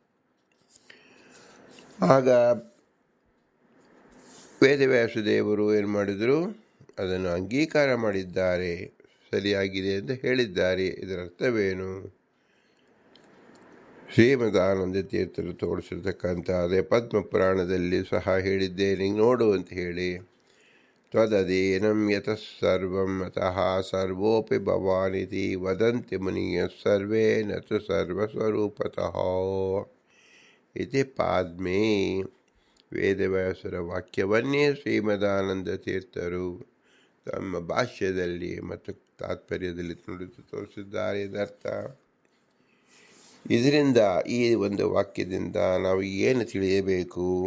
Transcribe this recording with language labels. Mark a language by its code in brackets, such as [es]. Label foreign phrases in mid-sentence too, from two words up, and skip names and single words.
[kn] ಆಗ ವೇದವ್ಯಾಸ ದೇವರು ಏನು ಮಾಡಿದರು, ಅದನ್ನು ಅಂಗೀಕಾರ ಮಾಡಿದ್ದಾರೆ, ಸರಿಯಾಗಿದೆ ಎಂದು ಹೇಳಿದ್ದಾರೆ. ಇದರ ಅರ್ಥವೇನು? ಶ್ರೀಮದಾನಂದ ತೀರ್ಥರು ತೋರಿಸಿರ್ತಕ್ಕಂಥ ಅದೇ ಪದ್ಮಪುರಾಣದಲ್ಲಿ ಸಹ ಹೇಳಿದ್ದೇನೆ ನೋಡು ಅಂತ ಹೇಳಿ. [sa] ತ್ವದಧೀನಂ ಯತಃ ಸರ್ವಂ ಅತಃ ಸರ್ವೋಪಿ ಭವಾನಿತಿ ವದಂತಿ ಮುನಿಯ ಸರ್ವೇ ನತು ಸರ್ವಸ್ವರೂಪತಃ ಇತಿ ಪಾದ್ಮೇ. [kn] ವೇದವ್ಯಾಸರ ವಾಕ್ಯವನ್ನೇ ಶ್ರೀಮದಾನಂದ ತೀರ್ಥರು ತಮ್ಮ ಭಾಷ್ಯದಲ್ಲಿ ಮತ್ತು ತಾತ್ಪರ್ಯದಲ್ಲಿ ನುಡಿದು ತೋರಿಸಿದ್ದಾರೆ ಇದರ್ಥ. ಇದರಿಂದ ಈ ಒಂದು ವಾಕ್ಯದಿಂದ ನಾವು ಏನು ತಿಳಿಯಬೇಕು?